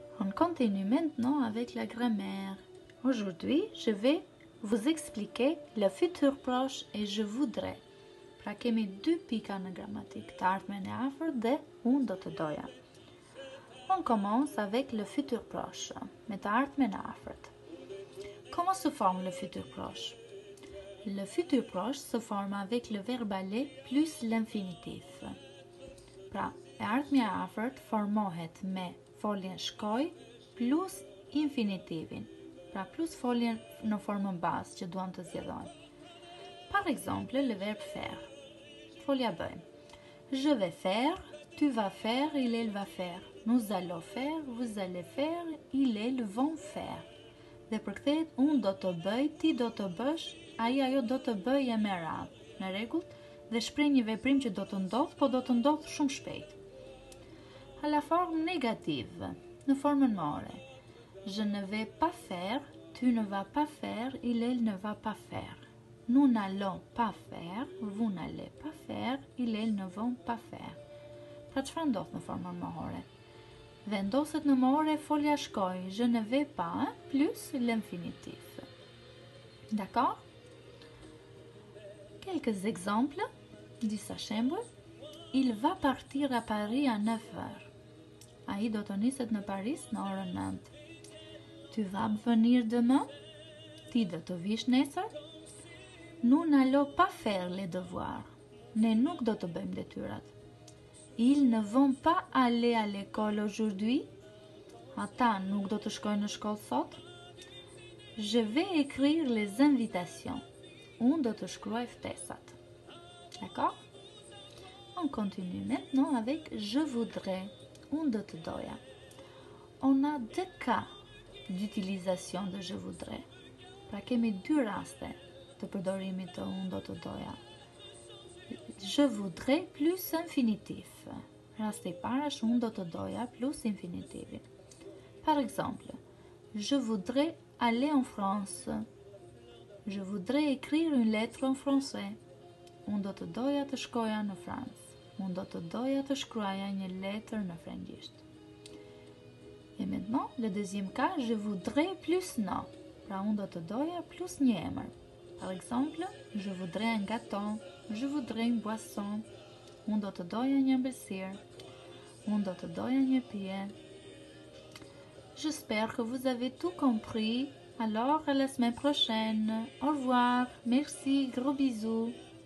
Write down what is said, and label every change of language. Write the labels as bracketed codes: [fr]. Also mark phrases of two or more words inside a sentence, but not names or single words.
[fr] On continue maintenant avec la grammaire. Aujourd'hui, je vais vous expliquer le futur proche et je voudrais. [sq] Pra kemi dy pika në gramatik, të ardhmen e afërt dhe unë do të doja. [fr] On commence avec le futur proche, [sq] me të ardhmen e afërt. [fr] Comment se forme le futur proche? Le futur proche se forme avec le verbe aller plus l'infinitif. [sq] Pra, e ardhmja e afërt formohet me foljen shkoj plus infinitivin. Pra, plus foljen në formën bazë që duam të zgjedhojmë. [fr] Par exemple, le verbe faire. [sq] Folja bëjmë. [fr] Je vais faire, tu vas faire, il va faire. Nous allons faire, vous allez faire, ils vont faire. [sq] Dhe përkthehet unë do të bëj, ti do të bësh, ajo do të bëj e me radhë. Në rregull? Dhe shpreh një veprim që do të ndodh, po do të ndodh shumë shpejt. [fr] À la forme négative, [sq] në formën more. [fr] Je ne vais pas faire, tu ne vas pas faire, il ne va pas faire. Nous n'allons pas faire, vous n'allez pas faire, ils ne vont pas faire. [sq] Pra çfarë ndodh në formën mohore? Vendoset në mohore folja shkoj, [fr] je ne vais pas, plus l'infinitif. D'accord? Quelques exemples, [sq] disa shembull. [fr] Il va partir à Paris à 9 heures. [sq] Ai do të niset në Paris në orën 9. [fr] Tu vas venir demain? [sq] Ti do të vish nesër? [fr] Nous n'allons pas faire les devoirs. [sq] Ne nuk do të bëjmë detyrat. [fr] Ils ne vont pas aller à l'école aujourd'hui. [sq] Ata nuk do të shkojnë në shkollë sot. [fr] Je vais écrire les invitations. [sq] Unë do të shkruaj ftesat. [fr] D'accord? On continue maintenant avec je voudrais. [sq] Unë do të doja. [fr] On a deux cas d'utilisation de je voudrais. [sq] Pra kemi dy raste të përdorimit të unë do të doja. [fr] Je voudrais plus infinitif. [sq] Rasti I parë është unë do të doja plus infinitivin. [fr] Par exemple, je voudrais aller en France. Je voudrais écrire une lettre en français. [sq] Unë do të doja të shkoja në Francë. Unë do të doja të shkruaja një letër në frëngjisht. [fr] Et maintenant, le deuxième cas, je voudrais plus non. [sq] Pra unë do të doja plus një emër. [fr] Par exemple, je voudrais un gâteau, je voudrais une boisson. [sq] Unë do të doja një ëmbëlsirë. Unë do të doja një pije. [fr] J'espère que vous avez tout compris. Alors, à la semaine prochaine. Au revoir. Merci. Gros bisous.